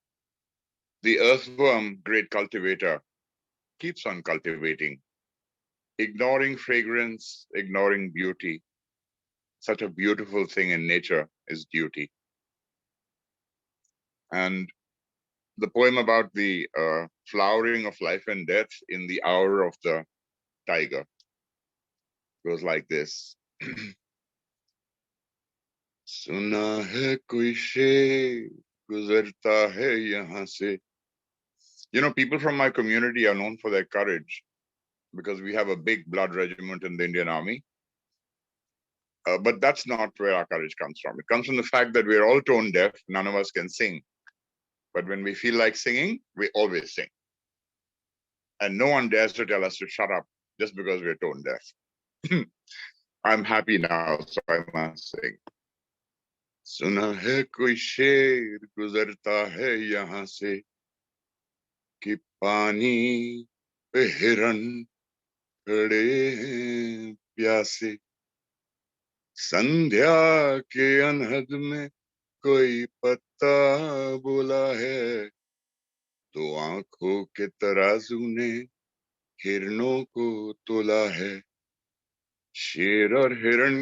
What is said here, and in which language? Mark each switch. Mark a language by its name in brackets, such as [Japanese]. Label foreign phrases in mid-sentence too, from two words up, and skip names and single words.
[English] The earthworm, great cultivator, keeps on cultivating, ignoring fragrance, ignoring beauty. Such a beautiful thing in nature is duty. And the poem about the flowering of life and death in the hour of the tiger goes like this. [Hindi] सुना है कोई शेर गुज़रता है यहाँ से. [English] You know, people from my community are known for their courage because we have a big blood regiment in the Indian Army. But that's not where our courage comes from. It comes from the fact that we're all tone deaf. None of us can sing. But when we feel like singing, we always sing. And no one dares to tell us to shut up just because we're tone deaf. I'm happy now, so I must sing. [Hindi] सुना है कोई शेर गुज़रता है यहाँ से कि पानी पे हिरण खड़े हैं प्यासे. संध्या के अनहद में कोई पत्ता बोला है तो आंखों के तराजू ने हिरणों को तोला है शेर और हिरण